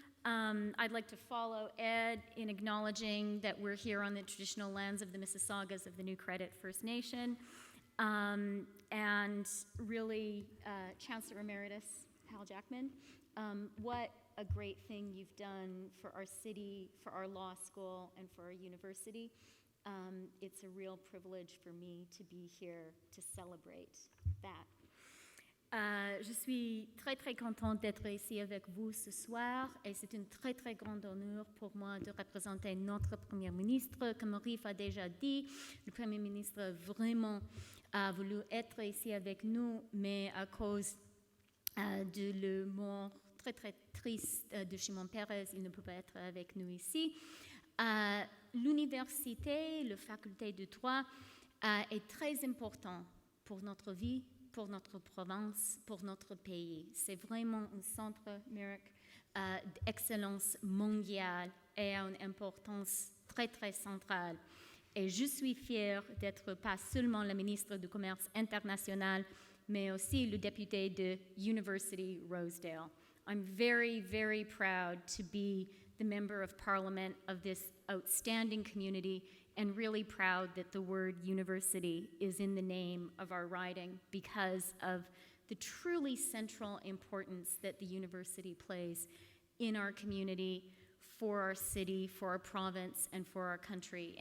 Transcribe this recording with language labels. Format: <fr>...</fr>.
<en>I'd like to follow Ed in acknowledging that we're here on the traditional lands of the Mississaugas of the New Credit First Nation, and really, Chancellor Emeritus Hal Jackman, what a great thing you've done for our city, for our law school, and for our university. It's a real privilege for me to be here to celebrate that.</en> <fr>Je suis très, très contente d'être ici avec vous ce soir et c'est un très, très grand honneur pour moi de représenter notre Premier ministre. Comme Arif a déjà dit, le Premier ministre vraiment a voulu être ici avec nous, mais à cause de la mort très, très triste de Shimon Peres, il ne peut pas être avec nous ici. L'université, la faculté de droit est très important pour notre vie, pour notre province, pour notre pays. C'est vraiment un centre, Meric, d'excellence mondiale et à une importance très, très centrale. Et je suis fière d'être pas seulement la ministre du Commerce international, mais aussi le député de University Rosedale.</fr> <en>I'm very, very proud to be the member of parliament of this outstanding community and really proud that the word university is in the name of our riding because of the truly central importance that the university plays in our community, for our city, for our province, and for our country.</en>